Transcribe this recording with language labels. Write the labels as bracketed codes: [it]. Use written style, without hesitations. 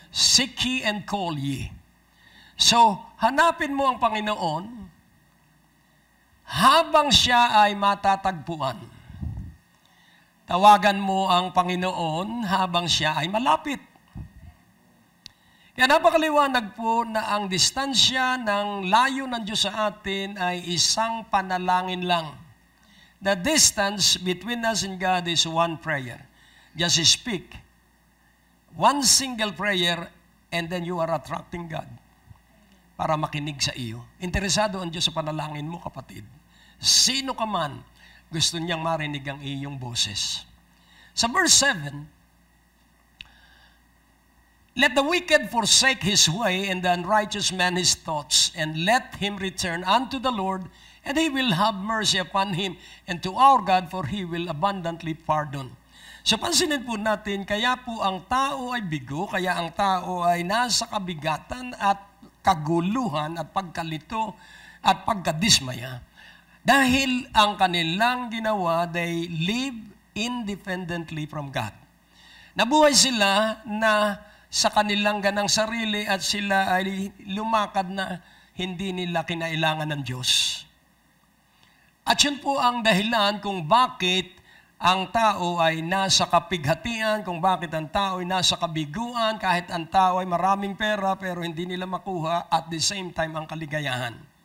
[tl] Seek ye and call ye. So, hanapin mo ang Panginoon habang siya ay matatagpuan. Tawagan mo ang Panginoon habang siya ay malapit. Kaya napakaliwanag po na ang distansya ng layo ng Diyos sa atin ay isang panalangin lang. [en] The distance between us and God is one prayer. Just speak one single prayer and then you are attracting God para makinig sa iyo. [tl] Interesado ang Diyos sa panalangin mo, kapatid. Sino ka man, gusto niyang marinig ang iyong boses. [en] Sa verse 7, let the wicked forsake his way, and the unrighteous man his thoughts, and let him return unto the Lord, and He will have mercy upon him, and to our God, for He will abundantly pardon. [tl] So pansinin po natin, kaya po ang tao ay bigo, kaya ang tao ay nasa kabigatan at kaguluhan at pagkalito at pagkadismaya. [en] Dahil ang kanilang ginawa, they live independently from God. [tl] Nabuhay sila na sa kanilang ganang sarili at sila ay lumakad na hindi nila kinailangan ng Diyos. At yun po ang dahilan kung bakit ang tao ay nasa kapighatian, kung bakit ang tao ay nasa kabiguan, kahit ang tao ay maraming pera pero hindi nila makuha at the same time ang kaligayahan.